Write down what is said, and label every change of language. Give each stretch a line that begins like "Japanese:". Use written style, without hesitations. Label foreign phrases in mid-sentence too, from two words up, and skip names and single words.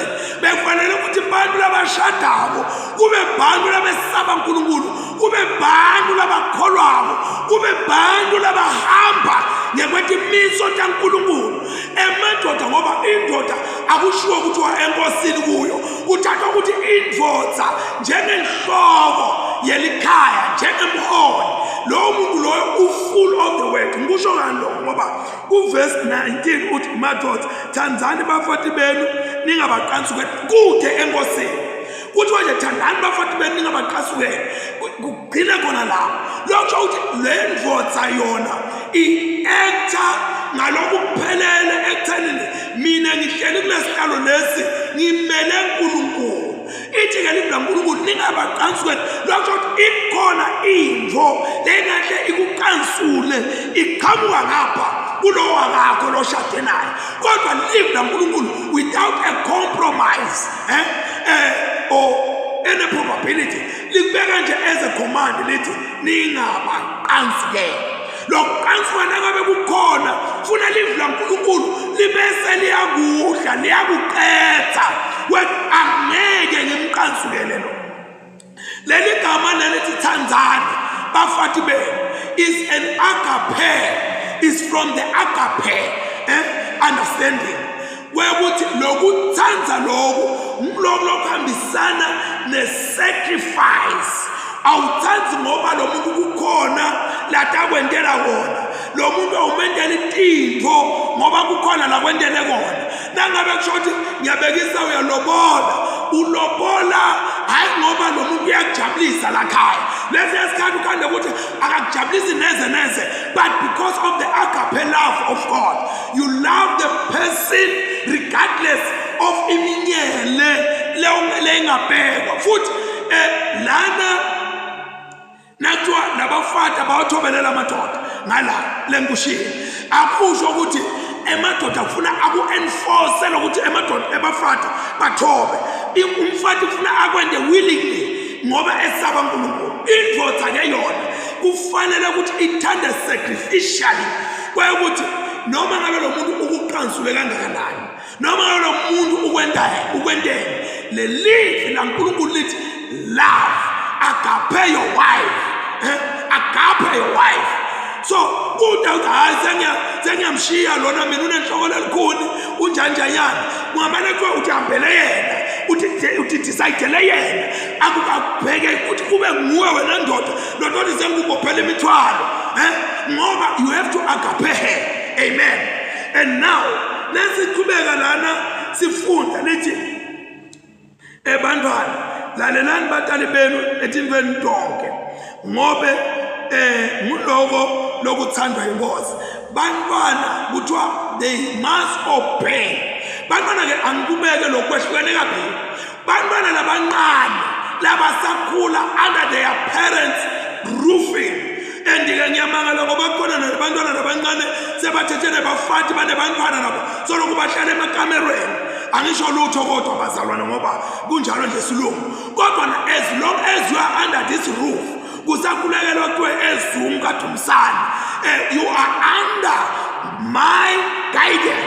Swati: Bekufanele ukuthi bantu labashadako kube bantu labesaba uNkulunkulu, kube bantu labakholwako, kube bantu labahamba ngekwetimiso kaNkulunkulu. Emadoda ngoba indoda akushiwo kuthiwa enkosini kuyo, kuthathwa ukuthi indvodza njengenhloko yelikhaya, njengemholi. Lo muntu loyo
English: full of the word.
Swati: Ngisho ngani lokho ngoba ku verse 19 uthi madoda thandzani bafati benu ningabaqansi kude enkosini. Kuthiwa nje thandani bafati benu ningabaqasukeli, kugcina khona lapho. Lokho uthi le ndvodza yona i-actor ngalokuphelele ekuthenini mina ngihleli kulesihlalo lesi ngimele uNkulunkulu. Ithi ke lithi uNkulunkulu ningabaqansukeli. Lokho uthi ikhona imvo lengahle ikuqansule iqhamuka ngapha kulo wakho lo shade naye, kodwa live uNkulunkulu
English: without a compromise or any probability.
Swati: Likubeka nje
English: as a command
Swati: lithi ningabaqansukeli. Lokuqansuka nangabe kukhona funa live uNkulunkulu libese liyakudla liyakuqetha, wena angeke ngimqansukele lo. Leli gama lelithi thandzani bafati benu
English: is an agape, is from the agape understanding,
Swati: wekuthi lokuthandza lokhu lokuhambisana ne-sacrifice. Awuthandzi ngoba lo muntu kukhona latakwentela kona, lo muntu awumentela intintfo ngoba kukhona lakwentele kona. Nangabe kusho ukuthi ngiyabekisa uyalobola, ulobola hayi ngoba lo muntu uyakujabulisa lakhaya. Lesi isikhathi ukhanda ukuthi akakujabulisi neze neze,
English: but because of the agape love of God, you love the person regardless of
Swati: iminyele lengabhekwa. Futhi lana nakuthiwa labafati abawathobelela amadoda ngala lenkushini, akusho ukuthi emadoda kufuna aku-enforce lokuthi emadoda ebafati bathobe. Umfati kufuna akwende willingly ngoba esaba uNkulunkulu. Indvodza ke yona kufanele ukuthi ithande sacrificially, kwekuthi noma ngabe lo muntu ukuqansule kangakanani, noma ngabe lo muntu ukwentele, le live la uNkulunkulu lithi
English: love, agape your wife, agape your wife.
Swati: So kuda uthi hayi sengiyamshiya lona mina unenhloko lelikhuni unjanjanyana, kungamane kuthiwa utihambele yena, uthi decide yena, akukabheke ukuthi kube nguwe wena ndoda ndoda sengubophela imithwalo ngoba
English: you have to agape her.
Swati: Amen.
English: And now
Swati: lesiqhubeka lana sifunda lithi ebantwana lalelani batali benu etimveni tonke ngobe nguloko lokuthandwa inkosi. Bantwana kuthiwa
English: they must obey.
Swati: Bantwana ke angikubeke lokwehlukene kabili. Bantwana labancane labasakhula
English: under their parents roofing.
Swati: Endike ngiyamangala ngoba khona nabantwana labancane sebathethene bafathi banebantwana nabo soloku bahlala emakamerweni. Angisho lutho kodwa bazalwana ngoba kunjalo nje silungu.
English: Kodwa as long as you are under this roof
Swati: kusakhulekela kwe eZoom kaDumsana,
English: you are under my guidance.